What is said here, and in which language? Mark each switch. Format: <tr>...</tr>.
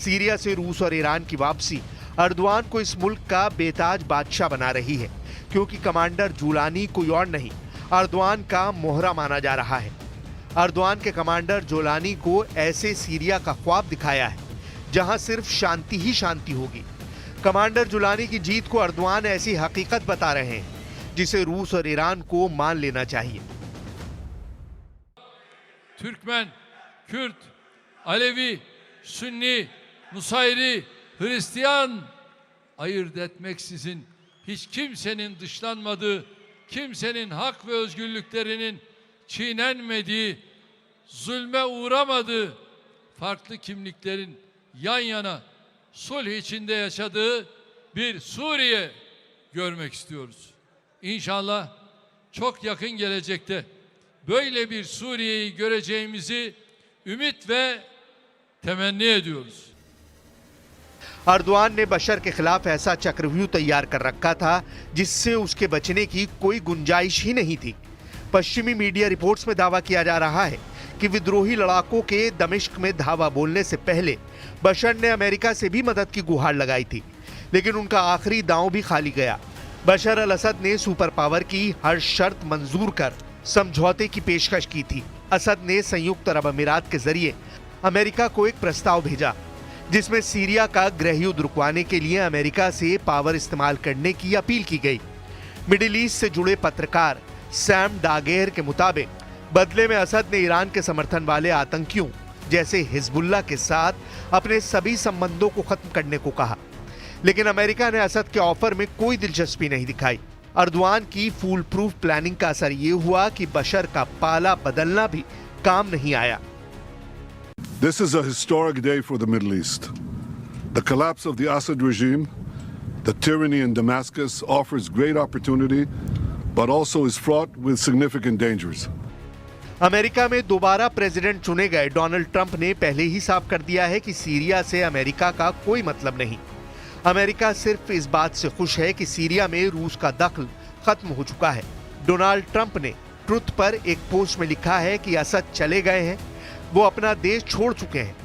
<hi>Syria से रूस और ईरान की वापसी अर्दवान को इस मुल्क का बेताज बादशाह बना रही है, क्योंकि कमांडर जुलानी कोई और नहीं, अर्दवान का मोहरा माना जा रहा है। अर्दवान के कमांडर जुलानी को ऐसे सीरिया का ख्वाब दिखाया है जहां सिर्फ शांति ही शांति होगी। कमांडर जुलानी की जीत को अर्दवान ऐसी हकीकत बता रहे हैं जिसे रूस और ईरान को मान लेना चाहिए।</hi> <tr>Türkmen, Kürt, Alevi, Sünni, Nusayri, Hristiyan ayırt etmeksizin hiç kimsenin dışlanmadığı, kimsenin hak ve özgürlüklerinin çiğnenmediği, zulme uğramadığı, farklı kimliklerin yan yana sulh içinde yaşadığı bir Suriye görmek istiyoruz. İnşallah çok yakın gelecekte böyle bir Suriye'yi göreceğimizi ümit ve temenni ediyoruz.</tr> <hi>Erdogan ने बशर के खिलाफ ऐसा चक्रव्यूह तैयार कर रखा था जिससे उसके बचने की कोई गुंजाइश ही नहीं थी। पश्चिमी मीडिया रिपोर्ट्स में दावा किया जा रहा है कि विद्रोही लड़ाकों के दमिश्क में धावा बोलने से पहले बशर ने अमेरिका से भी मदद की गुहार लगाई थी, लेकिन उनका आखिरी दांव भी खाली गया। बशर अल असद ने सुपर पावर की हर शर्त मंजूर कर समझौते की पेशकश की थी। असद ने संयुक्त अरब अमीरात के जरिए अमेरिका को एक प्रस्ताव भेजा जिसमें सीरिया का गृह युद्ध रुकवाने के लिए अमेरिका से पावर इस्तेमाल करने की अपील की गई। मिडिल ईस्ट से जुड़े पत्रकार सैम डागेर के मुताबिक बदले में असद ने ईरान के समर्थन वाले आतंकियों जैसे हिजबुल्लाह के साथ अपने सभी संबंधों को खत्म करने को कहा, लेकिन अमेरिका ने असद के ऑफर में कोई दिलचस्पी नहीं दिखाई। अर्दवान की फूल प्रूफ प्लानिंग का असर ये हुआ कि बशर का पाला बदलना भी काम नहीं आया।</hi> <en>This is a historic day for the Middle East. The collapse of the Assad regime The tyranny in Damascus offers great opportunity, but also is fraught with significant dangers.</en> <hi>America में दोबारा प्रेसिडेंट चुने गए Donald Trump ने पहले ही साफ कर दिया है कि सीरिया से अमेरिका का कोई मतलब नहीं। अमेरिका सिर्फ इस बात से खुश है कि सीरिया में रूस का दखल खत्म हो चुका है। डोनाल्ड ट्रंप ने ट्रुथ पर एक पोस्ट में लिखा है कि असद चले गए हैं, वो अपना देश छोड़ चुके हैं।</hi>